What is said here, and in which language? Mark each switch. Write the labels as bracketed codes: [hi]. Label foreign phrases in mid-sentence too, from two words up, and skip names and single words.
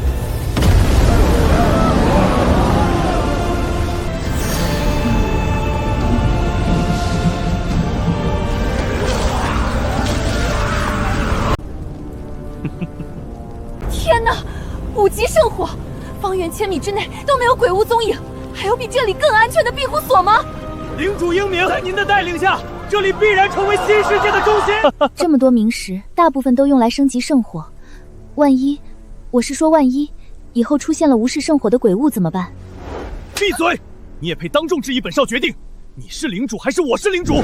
[zh] 天哪！5级圣火，方圆1000米之內都沒有鬼物蹤影，還有比這裡更安全的庇護所嗎？領主英明，在您的帶領下，這裡必然成為新世界的中心。這麼多冥石，大部分都用來升級聖火，萬一，我是說萬一，以後出現了無視聖火的鬼物怎麼辦？閉嘴！你也配當眾質疑本少決定？你是領主還是我是領主？